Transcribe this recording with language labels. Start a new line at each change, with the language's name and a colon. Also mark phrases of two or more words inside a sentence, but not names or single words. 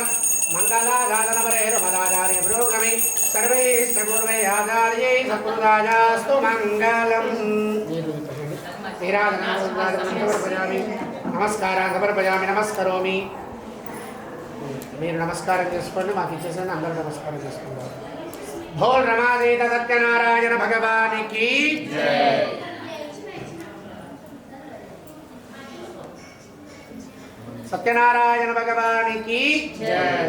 Sanskrit: मङ्गलाधारणपरेरुपदाचार्य पुरोगमे सर्वैः आचार्यै सत्कृतायास्तु मङ्गलम्. समर्पयामि. नमस्कारान् समर्पयामि. नमस्करोमि.
Telugu: మీరు నమస్కారం చేసుకోండి, మాకు ఇచ్చేసండి, అందరూ నమస్కారం చేసుకుంటారు. భోల్ రమాదేత సత్యనారాయణ భగవానికి జై. సత్యనారాయణ భగవానికి జై.